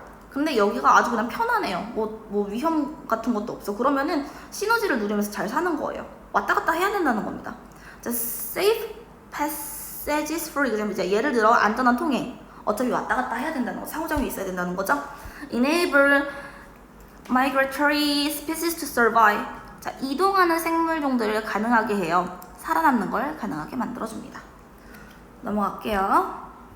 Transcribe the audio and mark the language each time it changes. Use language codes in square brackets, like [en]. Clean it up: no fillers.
[ko] 근데 여기가 아주 그냥 편하네요. 뭐 위험 같은 것도 없어. 그러면은 시너지를 누리면서 잘 사는 거예요. 왔다 갔다 해야 된다는 겁니다. [en] 자, safe passages for example. [ko] 이제 예를 들어 안전한 통행. 어차피 왔다 갔다 해야 된다는 거. 상호작용이 있어야 된다는 거죠. [en] Enable migratory species to survive. [ko] 자, 이동하는 생물종들을 가능하게 해요. 살아남는 걸 가능하게 만들어줍니다. 넘어갈게요.